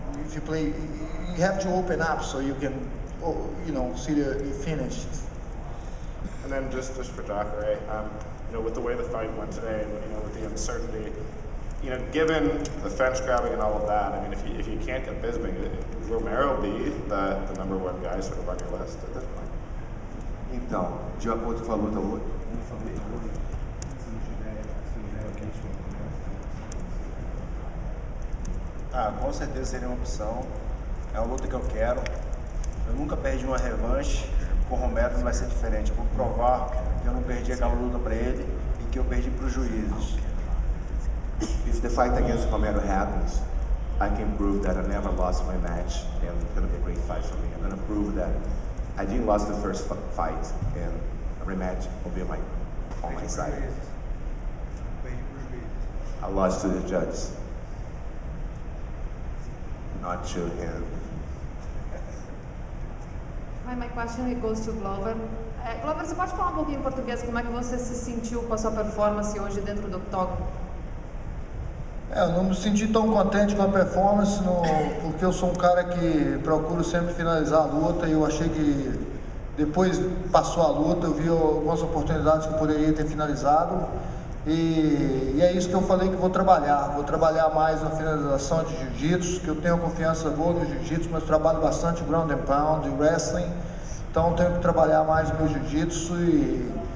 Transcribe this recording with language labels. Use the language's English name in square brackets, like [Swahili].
[English] If you play, you have to open up so you can, you know, see the finish. And then just for Jacare, you know, with the way the fight went today, and you know, with the uncertainty, you know, given the fence grabbing and all of that, I mean, if you can't get Bisping, would Romero be the number one guy sort of on your list at this point? [Portuguese] Então, de acordo com a luta hoje, com certeza seria uma opção. É uma luta que eu quero. Eu nunca perdi uma revanche. Com o Romero não vai ser diferente. Eu vou provar que eu não perdi aquela luta para ele e que eu perdi para os juízes. [English] if the fight against Romero happens, I can prove that I never lost my match, and it's going to be a great fight for me. I'm going to prove that I didn't lose the first fight, and a rematch will be on my side. I lost to the judge, not to him. My question goes to Glover. [Portuguese] Glover, você pode falar um pouquinho em português como é que você se sentiu com a sua performance hoje dentro do octógono? Eu não me senti tão contente com a performance, porque eu sou um cara que procuro sempre finalizar a luta, e eu achei que depois passou a luta, eu vi algumas oportunidades que eu poderia ter finalizado, e é isso que eu falei que vou trabalhar mais na finalização de jiu-jitsu, que eu tenho confiança boa no jiu-jitsu, mas trabalho bastante ground and pound, wrestling, então tenho que trabalhar mais no meu jiu-jitsu e